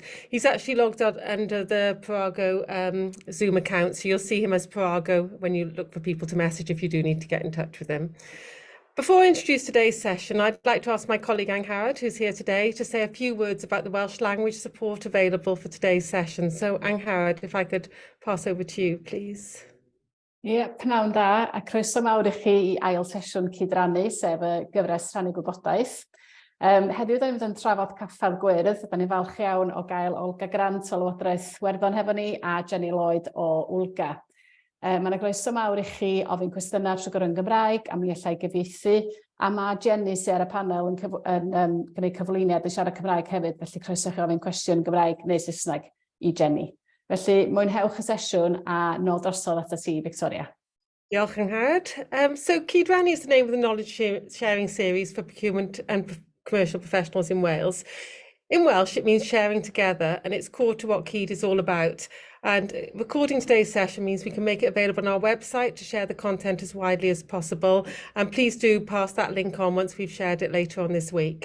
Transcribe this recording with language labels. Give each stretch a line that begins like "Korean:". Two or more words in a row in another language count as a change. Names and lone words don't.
English: He's actually logged out under the Parago Zoom account, so you'll see him as Parago when you look for people to message if you do need to get in touch with him. Before I introduce today's session, I'd like to ask my colleague Angharad, who's here today, to say a few words about the Welsh language support available for today's session. So Angharad, if I could pass over to you, please.
Welsh: Pnawn da, a croeso mawr I chi I ail sesiwn Cydrannu, sef y gyfres rhannu gwybodaeth. Heddiw da ni'n mynd yn trafod Caffael Gwyrdd, da ni'n falch iawn o gael Olga Grant o Llywodraeth Iwerddon hefo ni a Jenny Lloyd o Olga. Mae'n groeso mawr I chi ofyn cwestiynau trwy gyrru'n Gymraeg, a mi allai gyfieithu, a mae Jenny sy'n ar y panel yn gwneud cyflwyniad yn siarad Cymraeg hefyd, felly croeso chi ofyn cwestiwn Gymraeg neu Saesneg I Jenny. Felly, mwynhewch y sesiwn a nôl drosodd at ti, Victoria. Diolch Angharad.
English: So Cydrannu is the name of the knowledge sharing series for procurement and commercial professionals in Wales. In Welsh, it means sharing together, and it's core to what Cyd is all about. And recording today's session means we can make it available on our website to share the content as widely as possible. And please do pass that link on once we've shared it later on this week.